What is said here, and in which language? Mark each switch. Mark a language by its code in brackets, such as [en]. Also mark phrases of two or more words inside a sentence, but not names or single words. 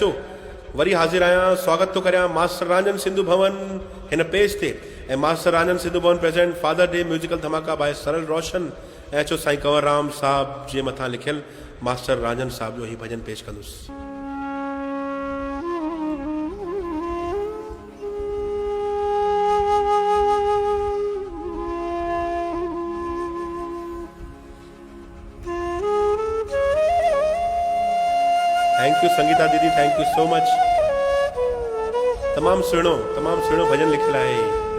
[sd] अचो वरी हाज़िर आहियां, स्वागत थो करियां मास्टर रांझन सिंधु भवन हिन पेज ते। [en] ऐं मास्टर रांझन सिंधु भवन present Father Day musical dhamaka by सरल रोशन। [sd] ऐं अचो साईं कंवरराम साहिब जे मथां लिखियलु मास्टर रांझन साहिब जो ही भॼन पेश कंदुसि। [en] Thank you संगीता दीदी, Thank you so much. [sd] तमामु सुहिणो भॼन लिखियलु आहे।